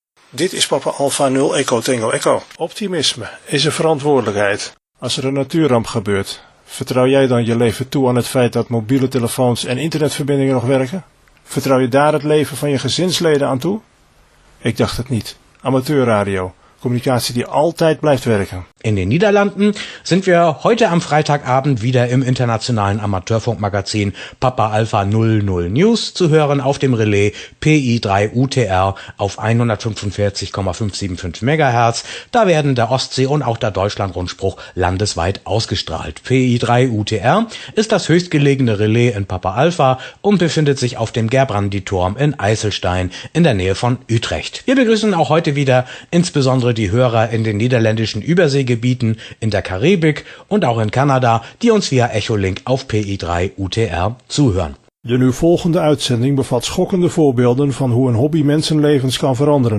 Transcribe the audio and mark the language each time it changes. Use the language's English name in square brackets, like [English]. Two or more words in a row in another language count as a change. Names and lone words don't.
[Dutch] Dit is Papa Alpha 0 Echo Tango Echo. Optimisme is een verantwoordelijkheid. Als er een natuurramp gebeurt, vertrouw jij dan je leven toe aan het feit dat mobiele telefoons en internetverbindingen nog werken? Vertrouw je daar het leven van je gezinsleden aan toe? Ik dacht het niet. Amateurradio. Communicatie die altijd blijft werken. [German] In den Niederlanden sind wir heute am Freitagabend wieder im internationalen Amateurfunkmagazin Papa Alpha 00 News zu hören auf dem Relais PI3UTR auf 145,575 MHz. Da werden der Ostsee- und auch der Deutschlandrundspruch landesweit ausgestrahlt. PI3UTR ist das höchstgelegene Relais in Papa Alpha und befindet sich auf dem Gerbrandy-Turm in Eiselstein in der Nähe von Utrecht. Wir begrüßen auch heute wieder insbesondere die Hörer in den niederländischen Überseegebieten, in der Karibik und auch in Kanada, die uns via Echolink auf PI3UTR zuhören. [Dutch] De nu volgende uitzending bevat schokkende voorbeelden van hoe een hobby mensenlevens kan veranderen.